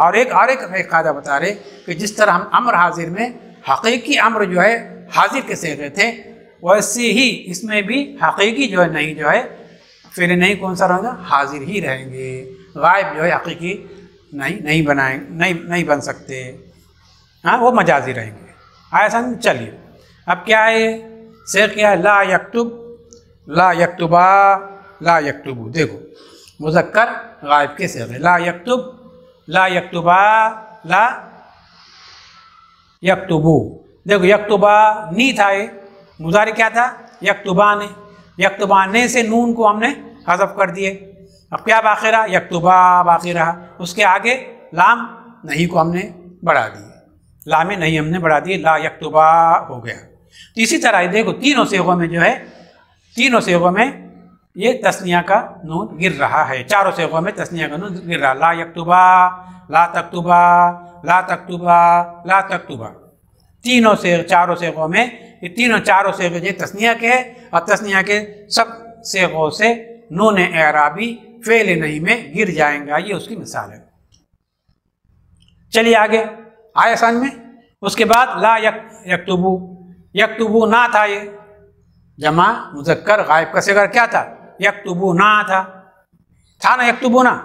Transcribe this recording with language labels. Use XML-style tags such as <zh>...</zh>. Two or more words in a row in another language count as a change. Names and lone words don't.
<hi>और एक कायदा बता रहे कि जिस तरह हम अम्र हाजिर में हकीकी अम्र जो है हाजिर के सेगे थे, वैसे ही इसमें भी हकीकी जो है नहीं जो है फिर नहीं कौन सा रहेगा, हाजिर ही रहेंगे। गायब जो है हकीकी नहीं बनाएंगे, नहीं बन सकते, हाँ, वो मजाजी रहेंगे। आया समझ। चलिए अब क्या है, शेख क्या है,</hi> <ar>لا يكتب، لا يكتبا، لا يكتبوا.</ar> <hi>देखो मुज़क्कर गायब के सेगे,</hi> <ar>لا يكتب، لا يكتبا، لا يكتبوا.</ar> <hi>देखो यक्तुबा नी था, ये मुज़ारे क्या था, यक्तुबाने, यक्तुबाने से नून को हमने हज़फ कर दिए। अब क्या बाकी रहा, यक्तुबा बाकी रहा, उसके आगे लाम नहीं को हमने बढ़ा दिए, लाम नहीं हमने बढ़ा दिए,</hi> <ar>لا يكتبا</ar> <hi>हो गया। तो इसी तरह देखो तीनों सेगों में जो है, तीनों सेगों में ये तस्निया का नून गिर रहा है, चारों सेगों में तस्निया का नून गिर रहा,</hi> <ar>لا يكتبا، لا تكتبا، لا تكتبا، لا تكتبا.</ar> <hi>तीनों से चारों सेगों में ये तीनों चारों सेगे ये तस्निया के है, और तस्निया के सब सेगों से नून एराबी फेल नहीं में गिर जाएगा, ये उसकी मिसाल है। चलिए आगे आया समझ में। उसके बाद</hi> <ar>لا يكتبوا,</ar> <hi>यक्तुबू ना था, ये जमा मुज़क्कर गायब का सेगा क्या था, यक्तुबू ना था ना, यक्तुबू ना।</hi>